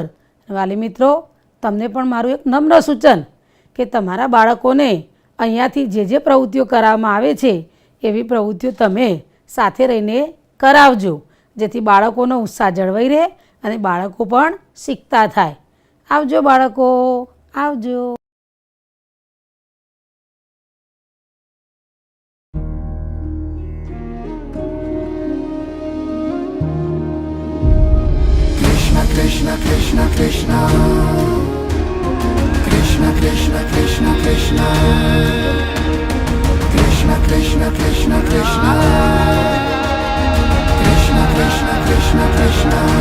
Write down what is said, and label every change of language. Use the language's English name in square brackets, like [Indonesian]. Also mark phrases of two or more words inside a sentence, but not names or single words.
[Gujarati] વાલી મિત્રો, તમને પણ મારું એક નમ્ર સૂચન કે તમારા બાળકોને અહીંયાથી જે પ્રવૃત્તિઓ કરાવવામાં આવે છે એવી પ્રવૃત્તિઓ તમે સાથે રહીને કરાવજો, જેથી બાળકોનો ઉત્સાહ જળવાઈ રહે અને બાળકો પણ શીખતા થાય. આવજો બાળકો, આવજો. Krishna Krishna Krishna Krishna Krishna Krishna Krishna Krishna Krishna Krishna Krishna Krishna Krishna Krishna Krishna